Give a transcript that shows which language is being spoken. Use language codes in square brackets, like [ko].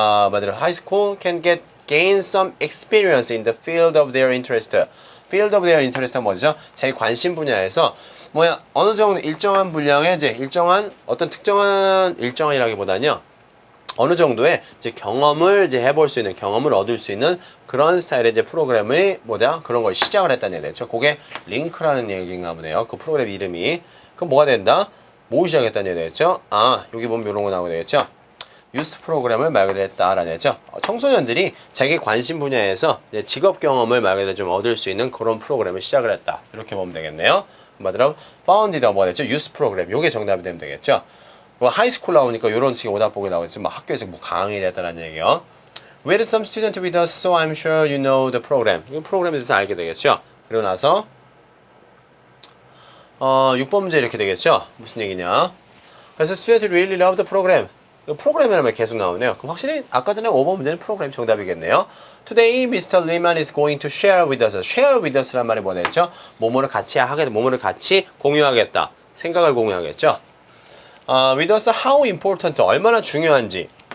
[en] 말대로 high school can gain some experience in the field of their interest. field of their interest는 뭐죠? [ko] 자기 관심 분야에서 어느 정도 일정한 분량의 이제 일정한 어떤 특정한 일정이라기보다는요. 어느 정도의 이제 경험을 이제 해볼 수 있는 경험을 얻을 수 있는 그런 스타일의 이제 프로그램이 그런 걸 시작을 했다는 얘기죠. 그게 링크라는 얘기인가 보네요. 그 프로그램 이름이. 그럼 뭐가 된다? 뭐 시작했다는 얘기죠. 여기 보면 이런 거 나오게 되겠죠. 유스 프로그램을 말 그대로 했다라는 얘기죠. 청소년들이 자기 관심 분야에서 이제 직업 경험을 말 그대로 좀 얻을 수 있는 그런 프로그램을 시작을 했다. 이렇게 보면 되겠네요. 말대로 founded가 뭐가 됐죠? 유스 프로그램. 요게 정답이 되면 되겠죠. 하이스쿨 나오니까 이런 식의 오답보기 나오겠지. 학교에서 뭐 강의를 했다는 얘기요. [en] With some student with us, so I'm sure you know the program. [ko] 이 프로그램에 대해서 알게 되겠죠. 그리고 나서 6번 문제 이렇게 되겠죠. 무슨 얘기냐? 그래서 [en] student really love the program. [ko] 프로그램이라면 계속 나오네요. 그럼 확실히 아까 전에 5번 문제는 프로그램 정답이겠네요. [en] Today, Mr. Lehman is going to share with us. share with us [ko] 란 말이 뭐겠죠? 뭐뭐를 같이 하겠다. 뭐뭐를 같이 공유하겠다. 생각을 공유하겠죠. [en] with us how important, [ko] 얼마나 중요한지.